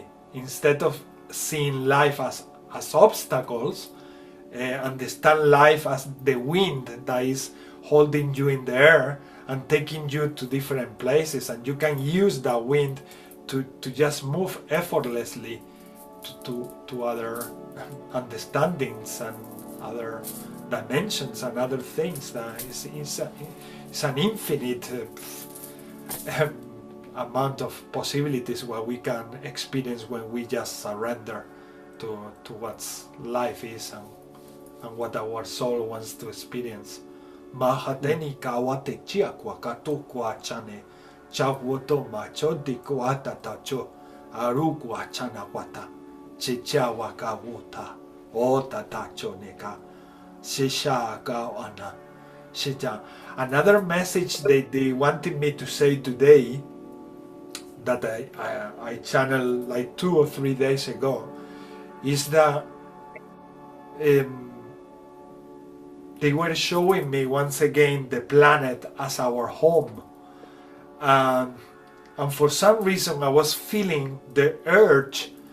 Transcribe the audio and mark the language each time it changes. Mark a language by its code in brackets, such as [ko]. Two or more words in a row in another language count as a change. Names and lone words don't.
[en] Instead of seeing life as obstacles, understand life as the wind that is holding you in the air and taking you to different places, and you can use that wind to just move effortlessly to other understandings and other dimensions and other things. That is an infinite amount of possibilities what we can experience when we just surrender to what life is and what our soul wants to experience. Mahateni kawate chia kwa kato kwa chane chawoto machodi kwa tatacho aru kwa chana wata chicha wakawuta o tatacho neka shisha ka ana shija. Another message they wanted me to say today that I channeled like 2 or 3 days ago is that they were showing me once again the planet as our home, and for some reason I was feeling the urge